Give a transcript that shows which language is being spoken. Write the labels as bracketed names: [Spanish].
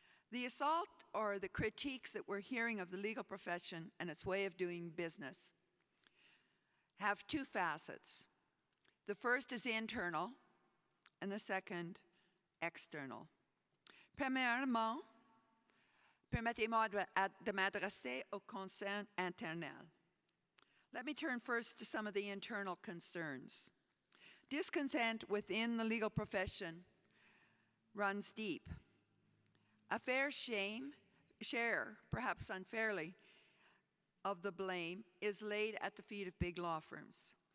[English] The assault or the critiques that we're hearing of the legal profession and its way of doing business have two facets. The first is internal, and the second, external. [French] Premièrement, permettez-moi de m'adresser au concern interne. [English] Let me turn first to some of the internal concerns. Discontent within the legal profession runs deep. A fair share, perhaps unfairly, of the blame is laid at the feet of big law firms.